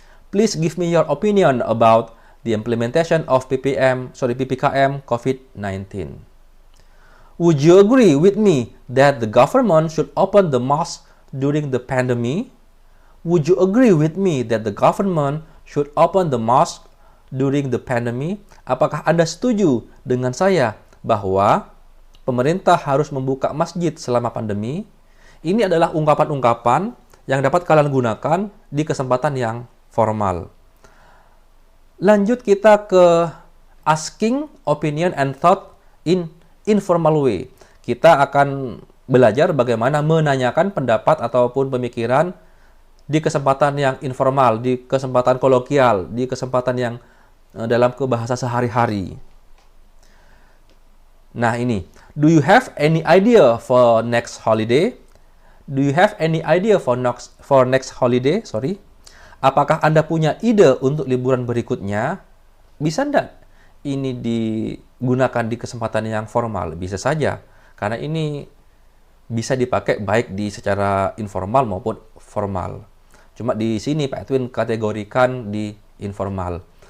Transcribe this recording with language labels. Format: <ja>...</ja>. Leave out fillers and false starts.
<en>Please give me your opinion about the implementation of PPKM COVID-19. Would you agree with me that the government should open the mosque during the pandemic? Would you agree with me that the government should open the mosque during the pandemic?</en> <id>Apakah Anda setuju dengan saya bahwa pemerintah harus membuka masjid selama pandemi? Ini adalah ungkapan-ungkapan yang dapat kalian gunakan di kesempatan yang formal. Lanjut kita ke</id> <en>asking opinion and thought in informal way.</en> <id>Kita akan belajar bagaimana menanyakan pendapat ataupun pemikiran di kesempatan yang informal, di kesempatan kolokial, di kesempatan yang dalam bahasa sehari-hari. Nah ini,</id> <en>do you have any idea for next holiday? Do you have any idea for next holiday? Sorry.</en> <id>Apakah Anda punya ide untuk liburan berikutnya? Bisa enggak ini digunakan di kesempatan yang formal? Bisa saja, karena ini bisa dipakai baik di secara informal maupun formal. Cuma di sini Pak Edwin kategorikan di informal.</id>